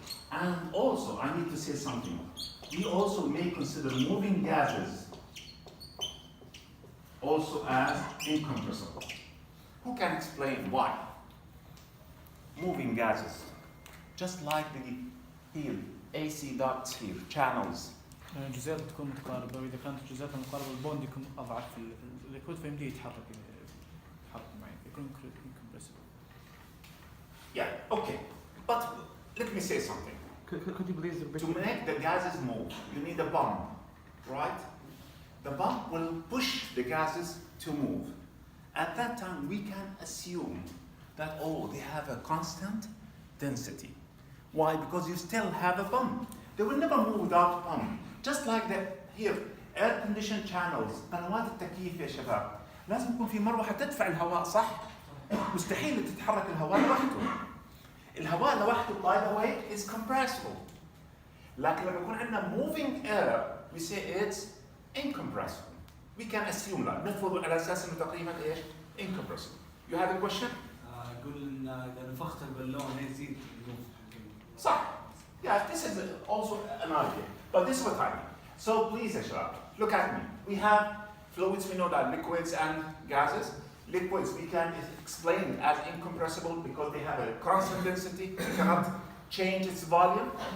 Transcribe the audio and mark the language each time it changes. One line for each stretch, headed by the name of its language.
English: And also, I need to say something. We also may consider moving gases also as incompressible. Who can explain why? Moving gases, just like the here, AC ducts here, channels.
Arabic: الجزيئات بتكون متقاربة، وإذا كانت الجزيئات متقاربة البوند يكون أضعف في الليكويد فيمدي يتحرك معي يكون incompressible.
English: Yeah, okay. But let me say something. Could you please repeat? To make the gases move, you need a pump, right? The pump will push the gases to move. At that time, we can assume that, oh, they have a constant density. Why? Because you still have a pump. They will never move without a pump. Just like the here, air conditioned channels.
Arabic: قنوات التكييف يا شباب. لازم يكون في مروحة تدفع الهواء صح؟ مستحيل تتحرك الهواء لوحده. الهواء لوحده
English: by the way is compressible.
Arabic: لكن لما يكون عندنا
English: moving air we say it's incompressible. We can assume that.
Arabic: نفرض على أساس إنه تقريبا إيش؟ incompressible.
English: You have a question?
Arabic: أقول إن إذا نفخت البالون يزيد النفخ. صح.
English: Yeah, this is also an idea. But this is what I mean. So please, Ashraf, look at me. We have fluids, we know that liquids and gases. Liquids we can explain as incompressible because they have a constant density, we cannot change its volume.